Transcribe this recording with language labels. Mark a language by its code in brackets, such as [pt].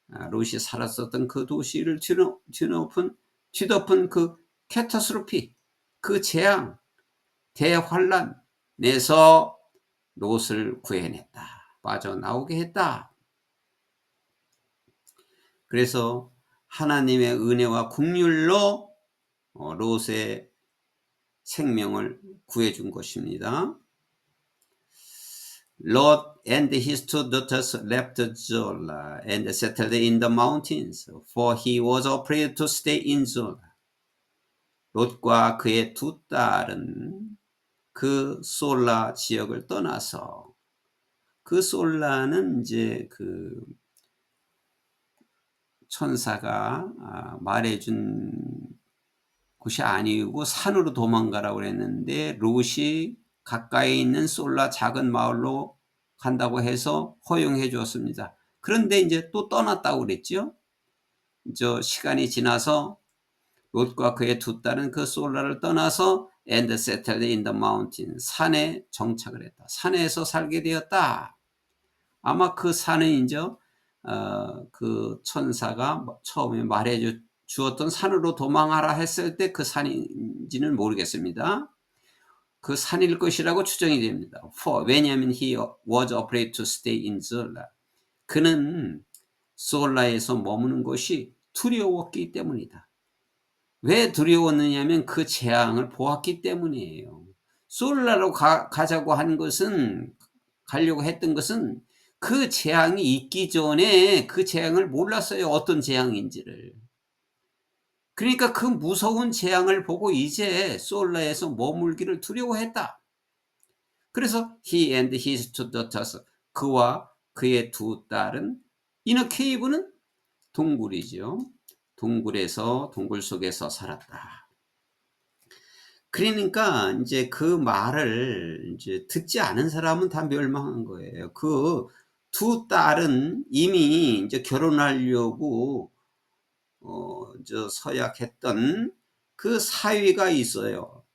[ko] 롯이 살았었던 그 도시를 뒤덮은 그 캐타스트로피, 그 재앙, 대환란에서 롯을 구해냈다. 빠져나오게 했다. 그래서 하나님의 은혜와 긍휼로 롯의 생명을 구해준 것입니다. [en] Lot and his two daughters left Zola and settled in the mountains, for he was afraid to stay in Zola. [ko] 롯과 그의 두 딸은 그 솔라 지역을 떠나서 그 솔라는 이제 그 천사가 말해준 곳이 아니고 산으로 도망가라고 그랬는데 롯이 가까이 있는 솔라 작은 마을로 간다고 해서 허용해 주었습니다. 그런데 이제 또 떠났다고 그랬죠. 시간이 지나서 롯과 그의 두 딸은 그 솔라를 떠나서 [en] and settled in the mountain, [ko] 산에 정착을 했다. 산에서 살게 되었다. 아마 그 산은 이제 그 천사가 처음에 말해 주었던 산으로 도망하라 했을 때 그 산인지는 모르겠습니다. 그 산일 것이라고 추정이 됩니다. [en] 왜냐하면 he was afraid to stay in Zola. [ko] 그는 솔라에서 머무는 것이 두려웠기 때문이다. 왜 두려웠느냐면 그 재앙을 보았기 때문이에요. 솔라로 가자고 한 것은, 가려고 했던 것은 그 재앙이 있기 전에 그 재앙을 몰랐어요. 어떤 재앙인지를. 그러니까 그 무서운 재앙을 보고 이제 솔라에서 머물기를 두려워했다. 그래서 [en] he and his two daughters, [ko] 그와 그의 두 딸은 [en] in a cave [ko] 는 동굴이죠. 동굴 속에서 살았다. 그러니까 이제 그 말을 이제 듣지 않은 사람은 다 멸망한 거예요. 그 두 딸은 이미 이제 결혼하려고 서약했던 그 사위가 있어요.